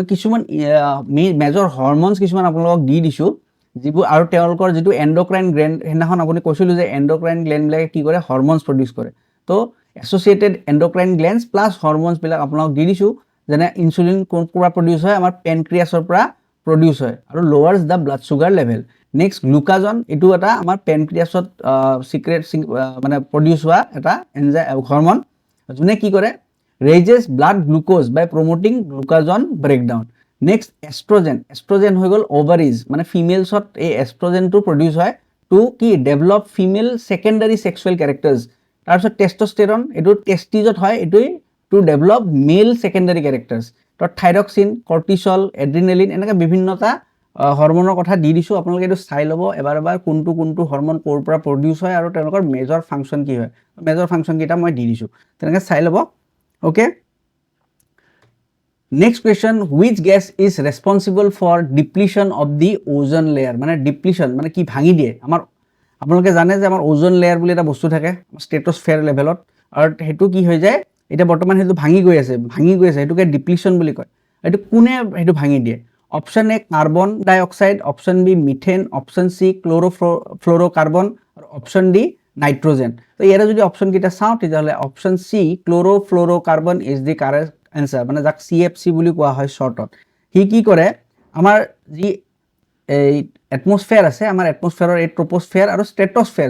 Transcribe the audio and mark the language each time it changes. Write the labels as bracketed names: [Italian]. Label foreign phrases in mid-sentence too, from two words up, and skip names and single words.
[Assamese] কিছুমান [English] major hormones [Assamese] কিছুমান আপোনালোকক দি দিছো যিবোৰ আৰু তেওঁলোকৰ যেটো [English] endocrine gland [Assamese] হেনাখন আপুনি কৈছিল যে [English] endocrine gland [Assamese] বিলাকে কি কৰে [English] hormones produce [Assamese] কৰে তো [English] associated endocrine glands plus hormones [Assamese] বিলাক আপোনালোকক দি দিছো যেনে ইনসুলিন কোন পৰা প্ৰডিউস হয় আমাৰ পেনক্ৰিয়াছৰ পৰা প্ৰডিউস হয় আৰু [English] lowers the blood sugar level next glucagon [Assamese] এটো এটা আমাৰ পেনক্ৰিয়াছত সিক্ৰেট মানে প্ৰডিউস হোৱা এটা [English] enzyme hormone [Assamese] যোনে কি কৰে [English] raises blood glucose by promoting glucagon breakdown next estrogen [Assamese] হৈ গল ovaries মানে ফিমেলছত এই এস্ট্ৰোজেনটো প্ৰডিউস হয় টু কি [English] develop female secondary sexual characters [Assamese] তাৰপিছত টেস্টোস্টেরন এটো টেস্টিজত হয় এটো [English] to develop male secondary characters [Assamese] তো [English] thyroxine cortisol adrenaline [Assamese] এনেকা বিভিন্নতা হৰমোনৰ কথা দি দিছো আপোনালোকে এটো চাই লব এবাৰ কোনটো হৰমোন কোৰ পৰা প্ৰডিউস হয় আৰু তেওঁলোকৰ [English] major function [Assamese] কি হয় [English] major function [Assamese] কিটা মই দি দিছো তেনেকা চাই লব okay [English] next question which gas is responsible for depletion of the ozone layer [Assamese] মানে depletion মানে কি ভাঙি দিয়ে আমাৰ আপোনালোকে জানে যে আমাৰ [English] ozone layer [Assamese] বুলি এটা বস্তু থাকে স্ট্ৰেটোস্ফিয়াৰ লেভেলত আৰু হেতু কি হৈ যায় এটা বৰ্তমান হেতু ভাঙি গৈ আছে হেতুকে ডিপ্লিশন বুলি কয় এটো কোনে হেতু ভাঙি দিয়ে [English] option A carbon dioxide option B methane option C chlorofluorocarbon [Assamese] আৰু [English] option D nitrogen [Assamese] তো ইয়াৰে যদি অপশন কিটা চাও তেতিয়াহলে [English] option C chlorofluorocarbon is the correct answer [Assamese] মানে যাক সিএফসি বুলি কোৱা হয় শৰ্টত হি কি কৰে আমাৰ যি এই এটমস্ফিয়াৰ আছে আমাৰ এটমস্ফিয়াৰৰ এই ট্ৰোপোস্ফিয়াৰ আৰু স্ট্ৰেটোস্ফিয়াৰ